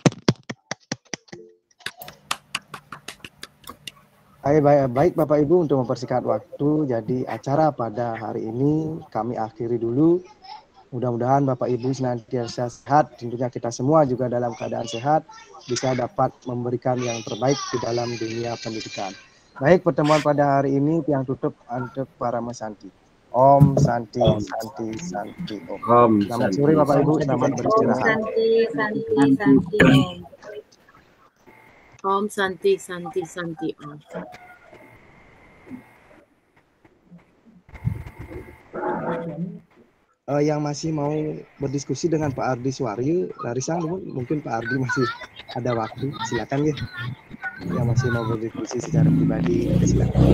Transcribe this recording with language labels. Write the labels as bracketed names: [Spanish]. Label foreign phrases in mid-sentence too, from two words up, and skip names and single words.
[Indonesian] Baik Bapak Ibu, untuk mempersingkat waktu, jadi acara pada hari ini kami akhiri dulu. Mudah-mudahan Bapak Ibu senantiasa sehat, tentunya kita semua juga dalam keadaan sehat, bisa dapat memberikan yang terbaik di dalam dunia pendidikan. Baik, pertemuan pada hari ini yang tutup untuk para Santi. [Sanskrit] Om Santi, Santi, Santi. Om. [Indonesian] Selamat sore Bapak Ibu, selamat beristirahat. [Sanskrit] Santi. Om Santi, Santi, Santi. Om. [Indonesian] Yang masih mau berdiskusi dengan Pak Ardi Suwaryo, Larissa, mungkin Pak Ardi masih ada waktu, silakan ya. Yang masih mau berdiskusi secara pribadi, silakan.